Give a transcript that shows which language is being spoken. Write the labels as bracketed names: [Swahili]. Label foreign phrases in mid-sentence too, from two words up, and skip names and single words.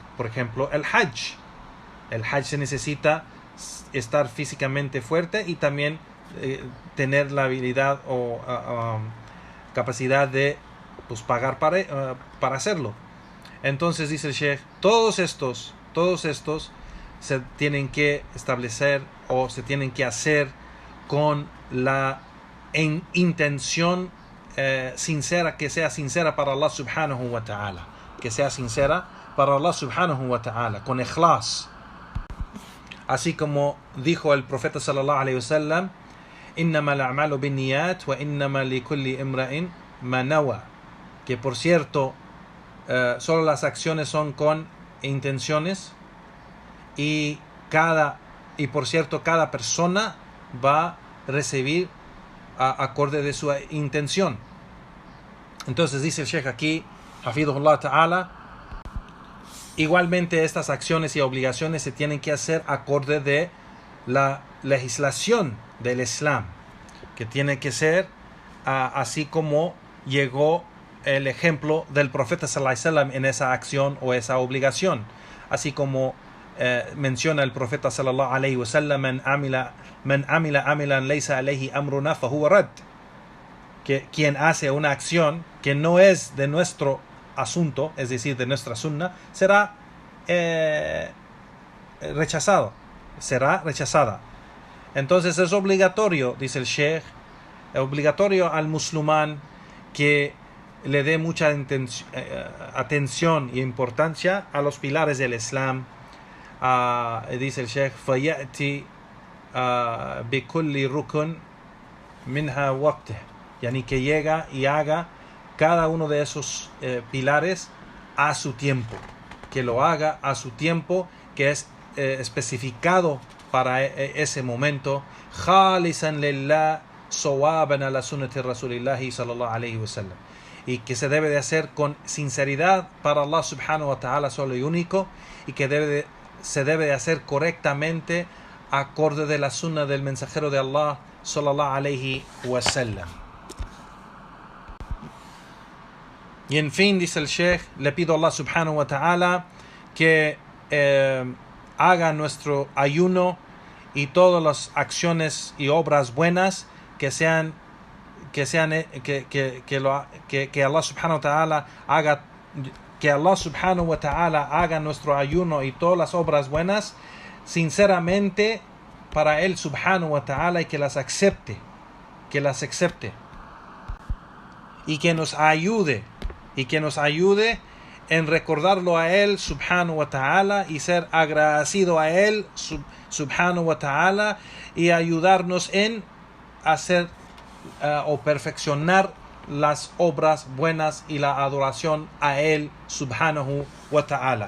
[Spanish] Por ejemplo, el hajj se necesita estar físicamente fuerte y también tener la habilidad o capacidad de, pues, pagar para hacerlo. Entonces dice el Sheikh, todos estos se tienen que establecer o se tienen que hacer con la intención sincera, que sea sincera para Allah [Arabic] سبحانه وتعالى, [Spanish] con ikhlas. Así como dijo el profeta [Arabic] صلى الله عليه وسلم, إنما الأعمال بالنيات وإنما لكل امرئ ما نوى, [Spanish] que por cierto solo las acciones son con intenciones, y por cierto cada persona va a recibir acorde de su intención. Entonces dice el Sheikh aquí, [Arabic] حفظه الله تعالى, [Spanish] igualmente estas acciones y obligaciones se tienen que hacer acorde de la legislación del Islam, que tiene que ser así como llegó el ejemplo del profeta [Arabic] صلى الله عليه وسلم [Spanish] en esa acción o esa obligación. Así como menciona el profeta [Arabic] صلى الله عليه وسلم, من عمل عملا ليس عليه أمرنا فهو رد, [Spanish] que quien hace una acción que no es de nuestro asunto, es decir, de nuestra sunna, será rechazada. Entonces es obligatorio, dice el Sheikh, obligatorio al musulmán que le dé mucha atención e importancia a los pilares del Islam. Dice el Sheikh, [Arabic] فَيَأْتِ بِكُلِّ رُكُنٍ مِنْهَا وَقْتِهِ, [Spanish] yani que llega y haga cada uno de esos pilares a su tiempo, que lo haga a su tiempo, que es especificado para ese momento, [Arabic] خالصا لله صوابا على سنة رسول الله صلى الله عليه وسلم, [Spanish] y que se debe de hacer con sinceridad para Allah [Arabic] سبحانه وتعالى [Spanish] solo y único, y que se debe de hacer correctamente acorde de la sunna del mensajero de Allah [Arabic] صلى الله عليه وسلم. [Spanish] Y en fin, dice el Sheikh, le pido a Allah [Arabic] سبحانه وتعالى [Spanish] que haga nuestro ayuno y todas las acciones y obras buenas que Allah [Arabic] سبحانه وتعالى [Spanish] haga, que Allah [Arabic] سبحانه وتعالى [Spanish] haga nuestro ayuno y todas las obras buenas sinceramente para él [Arabic] سبحانه وتعالى, [Spanish] y que las acepte, y que nos ayude en recordarlo a él [Arabic] سبحانه وتعالى [Spanish] y ser agradecido a él [Arabic] سبحانه וتعالى, [Spanish] y ayudarnos en hacer o perfeccionar las obras buenas y la adoración a él [Arabic] سبحانه وتعالى.